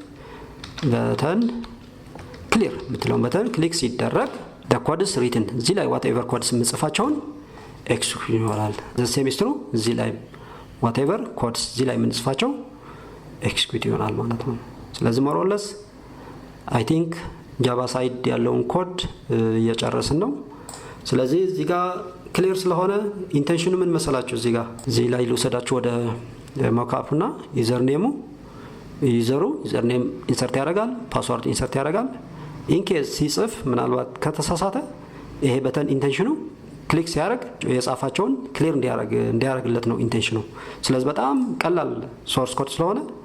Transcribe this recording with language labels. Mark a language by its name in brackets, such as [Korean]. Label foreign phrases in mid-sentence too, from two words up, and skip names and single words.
[Amharic] ክሊር የምትለውን በተን ክሊክ ሲደረግ [English] the codes written [Amharic] እዚህ ላይ [English] whatever codes [Amharic] የምንጽፋቸውን ኤክስኪዩት ይሆናል። ሴሚስትሩ እዚህ ላይ [English] whatever codes [Amharic] እዚህ ላይ የምንጽፋቸው ኤክስኪዩት ይሆናል ማለት ነው። ስለዚህ [English] more or less I think [Amharic] ጃቫ ሳይድ ያለውን ኮድ እየጨረስን ነው። ስለዚህ እዚህ ጋር ክሊር ስለሆነ ኢንቴንሽኑ ምን መሰላችሁ እዚህ ጋር እዚህ ላይ ልውሰዳችሁ ወደ ሞክአፑና [English] user name [Amharic] ዩዘሩ [English] user name [Amharic] ኢንሰርት ያደርጋል ፓስወርድ ኢንሰርት ያደርጋል ኢንኬዝ ሲጽፍ ምናልባት ከተሳሳተ ይሄ በተን ኢንቴንሽኑ ክሊክ ሲያደርግ የጻፋቸውን ክሊር እንዲያደርግለት ነው ኢንቴንሽኑ። ስለዚህ በጣም ቀላል [English] source code [Amharic] ስለሆነ